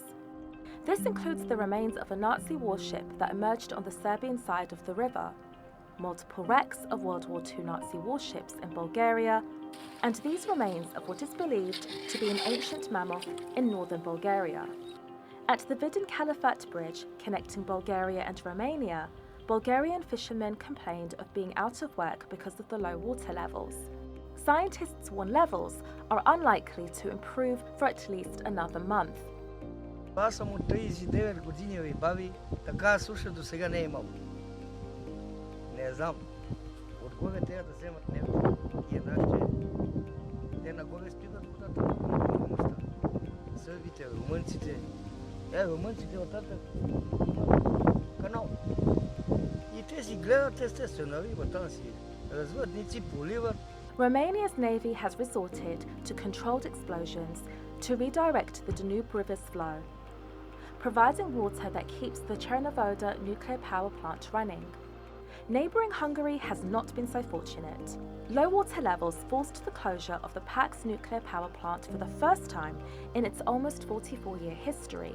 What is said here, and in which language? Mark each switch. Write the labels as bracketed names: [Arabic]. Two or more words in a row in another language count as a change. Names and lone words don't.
[English] This includes the remains of a Nazi warship that emerged on the Serbian side of the river, multiple wrecks of World War II Nazi warships in Bulgaria, and these remains of what is believed to be an ancient mammoth in northern Bulgaria. At the Vidin Caliphate Bridge connecting Bulgaria and Romania, Bulgarian fishermen complained of being out of work because of the low water levels. Scientists warn levels are unlikely to improve for at least another month. [Bulgarian] Аз съм от 39 години и баби, така суша до сега не е имал. Не знам, отгоре трябва да вземат нещо и нашите, те нагоре спидат водата на мощта. Сърбите, румънците, румънците оттатък канал. И те си гледат естествено риба, там си развъдници, поливат. [English] Romania's navy has resorted to controlled explosions to redirect the Danube River's flow, providing water that keeps the Chernovoda nuclear power plant running. Neighbouring Hungary has not been so fortunate. Low water levels forced the closure of the Pax nuclear power plant for the first time in its almost 44-year history.